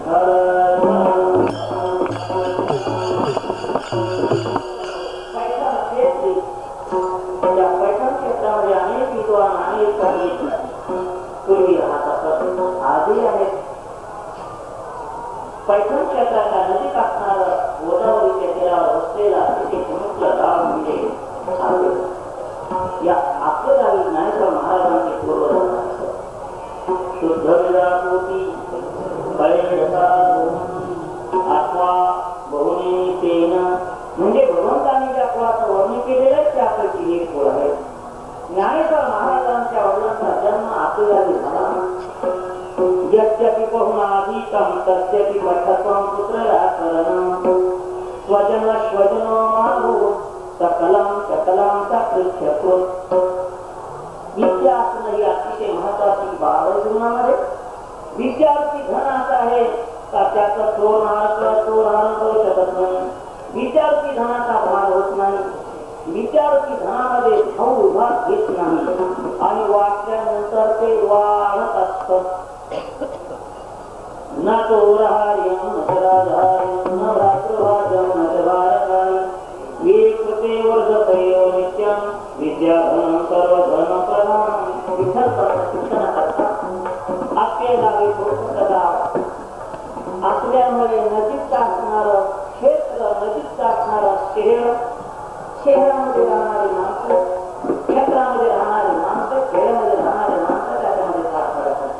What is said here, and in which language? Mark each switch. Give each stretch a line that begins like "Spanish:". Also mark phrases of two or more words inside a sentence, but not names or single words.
Marathi: त्या पैठण क्षेत्रामध्ये अनेक विद्वान अनेक पंडित पूर्वी राहत असत, आजही आहेत. पैठण क्षेत्राच्या नजीक असणारं गोदावरीच्या तीरावर असलेला तिथे प्रमुख गाव म्हणजे या आपल्या गावी ज्ञानेश्वर महाराजांचे पूर्वज शुद्ध विरापोटी अथवा बहुनी तेन म्हणजे भगवंतांनी ज्या कुळाचं वर्णन केलेलं आहे त्यापैकी एक कुळ आहे. ज्ञानेश्वर महाराजांच्या वडिलांचा जन्म आपल्या गावी झाला.
Sanskrit: यद्यपि बहुनाधीतं तस्यपि पठत्वं पुत्रव्याकरणं स्वजन स्वजनो माधो सकलं सकलं सकृत्यकृत.
Marathi: विद्या असणं ही अतिशय महत्वाची बाब आहे जीवनामध्ये. विद्यार्थी धन असं आहे का त्याचं चोर हरण करू शकत नाही. विद्यार्थी धनाचा भाग होत नाही. विद्यार्थी धनामध्ये भाऊ विभाग घेत नाही आणि वाचल्यानंतर ते वाढत असत.
Sanskrit: न चोरहार्यं न चराधार्यं न भ्रातृभाजं न च भारकाय ये कृते वर्धतयो नित्यं विद्याधनं सर्वधनप्रधानं.
Marathi: विठ्ठल शिक्षण करतात आपल्या गावी सदा आपल्यामुळे नजीक असणारं क्षेत्र, नजीक असणारं शहर, शहरामध्ये राहणारी माणसं, क्षेत्रामध्ये राहणारी माणसं, खेड्यामध्ये राहणारी माणसं त्याच्यामध्ये फार फरक आहे.